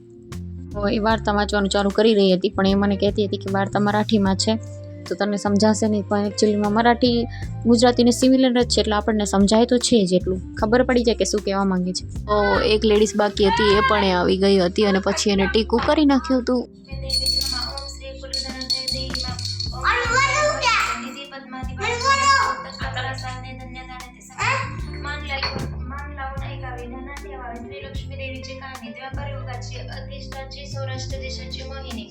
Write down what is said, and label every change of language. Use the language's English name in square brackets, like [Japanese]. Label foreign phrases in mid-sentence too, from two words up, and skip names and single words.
[Gujarati] એ વાર્તા વાંચવાનું ચાલુ કરી રહી હતી, પણ એ મને કહેતી હતી કે વાર્તા મરાઠીમાં છે તો તને સમજાશે નહીં, પણ એકચ્યુઅલીમાં મરાઠી ગુજરાતીને સિમિલર જ છે, એટલે આપણને સમજાય તો છે જ, એટલું ખબર પડી જાય કે શું કહેવા માંગે છે. તો એક લેડીઝ બાકી હતી, એ પણ આવી ગઈ હતી અને પછી એને ટીકું કરી નાખ્યું હતું. [Marathi] लक्ष्मी देवीची कहाणी द्वापर युगाची अधिष्ठाची सौराष्ट्र देशाची मोहिनी.